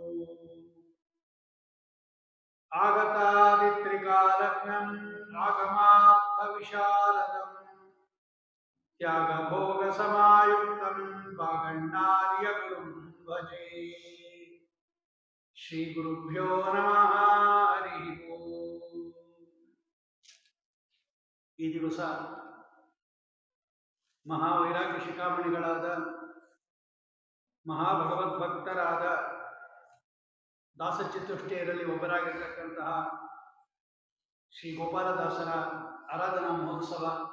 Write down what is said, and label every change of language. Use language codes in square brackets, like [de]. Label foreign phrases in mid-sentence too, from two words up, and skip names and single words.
[sa] ಆಗತಾದಿತ್ರಿಕಾಲಗ್ನಂ ಆಗಮಾರ್ಥವಿಶಾಲದಂ ತ್ಯಾಗಭೋಗಸಮಾಯುಕ್ತಂ ವಾಗಣ್ಣಾರ್ಯ ಗುರುಂ ಭಜೆ. ಶ್ರೀ ಗುರುಭ್ಯೋ ನಮಃ. ಹರಿ ಓಂ. [kn] ಈ ದಿವಸ ಮಹಾವೈರಾಗ್ಯ ಶಿಖಾಮಣಿಗಳಾದ ಮಹಾಭಗವದ್ಭಕ್ತರಾದ ದಾಸಚತುಷ್ಟಯರಲ್ಲಿ ಒಬ್ಬರಾಗಿರ್ತಕ್ಕಂತಹ ಶ್ರೀ ಗೋಪಾಲದಾಸರ ಆರಾಧನಾ ಮಹೋತ್ಸವ.